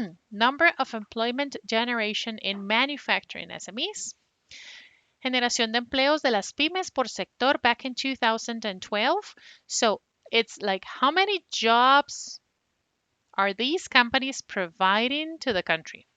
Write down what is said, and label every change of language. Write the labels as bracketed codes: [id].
[en] Number of employment generation in manufacturing SMEs. [es] Generación de empleos de las pymes por sector [en] back in 2012. So it's like how many jobs are these companies providing to the country?